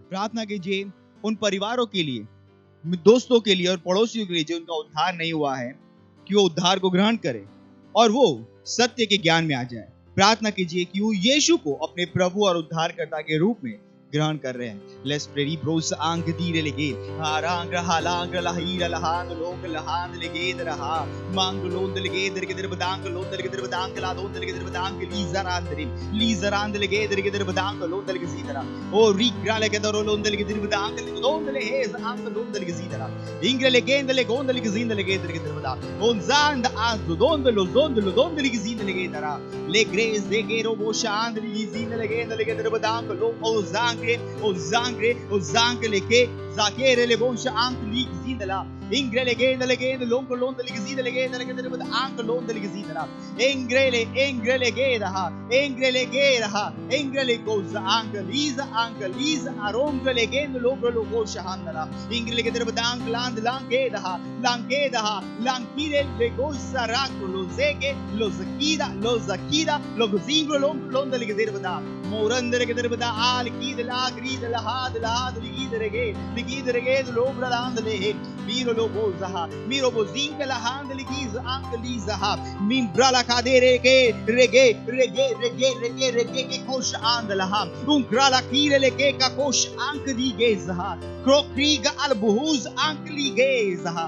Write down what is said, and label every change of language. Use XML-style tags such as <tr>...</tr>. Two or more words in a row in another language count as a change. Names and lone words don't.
<hi>प्रार्थना कीजिए उन परिवारों के लिए, दोस्तों के लिए और पड़ोसियों के लिए जो उनका उद्धार नहीं हुआ है, कि वो उद्धार को ग्रहण करें और वो सत्य के ज्ञान में आ जाए. प्रार्थना कीजिए कि वो यीशु को अपने प्रभु और उद्धारकर्ता के रूप में ग्रहण कर रहे हैं.</hi> <en>Let's pray. ब्रोस आंग दीरे लगे हारांग हालांग लहीर लहांग लोग लहांग लगे रहा मांग लोंद लगे दर के दर बदांग लोंद लगे दर बदांग ला दोंद लगे दर बदांग लीजरांद लगे दर के दर बदांग लोंद लगे सीधरा ओ रिग्रा लगे दर लोंद लगे दर बदांग लोंद ले हेज आंग लोंद लगे सीधरा इंग्रे लगे दर गोंद लगे जींद लगे दर के दर बदांग ओन जांद आज दोंद लोंद लगे जींद लगे दरा ले ग्रेस दे गेरो वो शांद लगे जींद लगे दर बदांग लो ओ zangre leke zakere le bonsha ank lig zindala ingre lege lonko londe lege zindala lege dere bad ank londe lege zindala ingre lege raha ingre le goza ank liza arongre lege lonko logo shahandala ingre lege dere bad ank land lange daha lankire le goza rak lo zeke lo zakida lo zingro lonko londe lege dere bad morandere lege dere bad al kid la grid la had ligidrege lobra landle miro lobo zaha miro bozinka la hand ligiz ank lizaha mimbra la kadere ke rege ke kosh andla ham unkra la kire le ke ka kosh ank ligezaha krokriga al buhuz ank ligezaha.</en>